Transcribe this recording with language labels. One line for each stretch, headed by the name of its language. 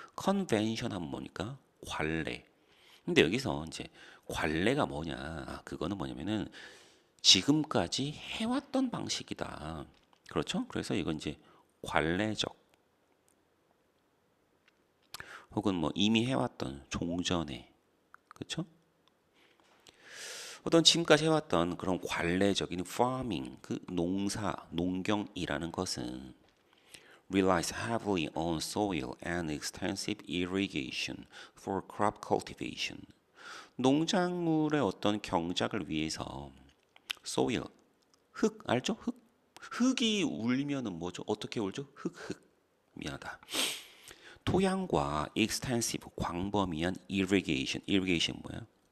Korean: convention 하면 뭐니까? 관례. 근데 여기서 이제 관례가 뭐냐? 그거는 뭐냐면은 지금까지 해왔던 방식이다. 그렇죠? 그래서 이건 이제 관례적 혹은 뭐 이미 해왔던 종전에 그렇죠? 어떤 지금까지 해왔던 그런 관례적인 farming 그 농사 농경이라는 것은
English: relies heavily on soil and extensive irrigation for crop cultivation.
Korean: 농작물의 어떤 경작을 위해서 soil 흙 알죠? 흙이 울면은 뭐죠? 어떻게 울죠? 흙 미안하다. 토양과 extensive 광범위한 irrigation 뭐야?